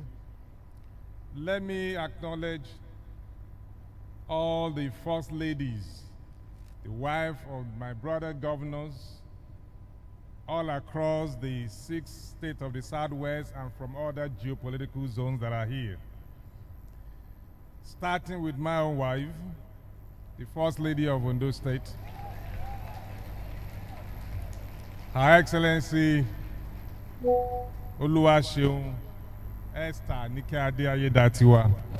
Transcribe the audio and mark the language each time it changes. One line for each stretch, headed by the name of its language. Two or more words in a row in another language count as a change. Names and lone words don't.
English: Let me acknowledge all the First Ladies, the wife of my brother governors, all across the 6 states of the Southwest and from other geopolitical zones that are here. Starting with my own wife, the First Lady of Ondo State, Her Excellency Oluwaseun Esther Nike Ade Ayedatiwa.